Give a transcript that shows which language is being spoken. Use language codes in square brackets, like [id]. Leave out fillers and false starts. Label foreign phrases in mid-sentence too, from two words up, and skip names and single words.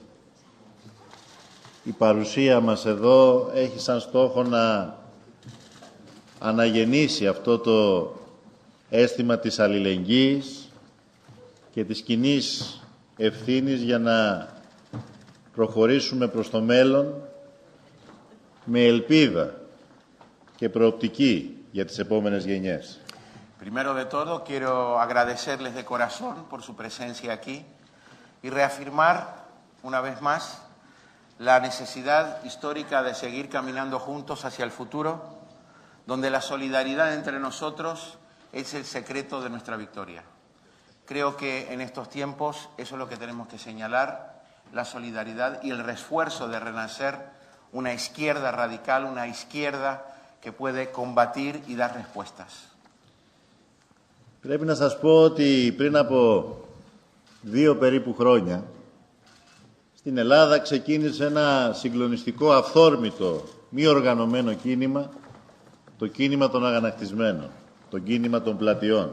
[el] η παρουσία μας εδώ έχει σαν στόχο να αναγεννήσει αυτό το αίσθημα της αλληλεγγύης και της κοινής ευθύνης για να προχωρήσουμε προς το μέλλον με ελπίδα και προοπτική για τις επόμενες γενιές. [es] Primero de todo, quiero agradecerles de corazón por su presencia aquí y reafirmar una vez más la necesidad histórica de seguir caminando juntos hacia el futuro, donde la solidaridad entre nosotros es el secreto de nuestra victoria. Creo que en estos tiempos eso es lo que tenemos que señalar, la solidaridad y el refuerzo de renacer una izquierda radical, una izquierda que puede combatir y dar respuestas. [el] Πρέπει να σας πω ότι πριν από 2 περίπου χρόνια στην Ελλάδα ξεκίνησε ένα συγκλονιστικό, αυθόρμητο, μη οργανωμένο κίνημα, το κίνημα των αγανακτισμένων, το κίνημα των πλατιών.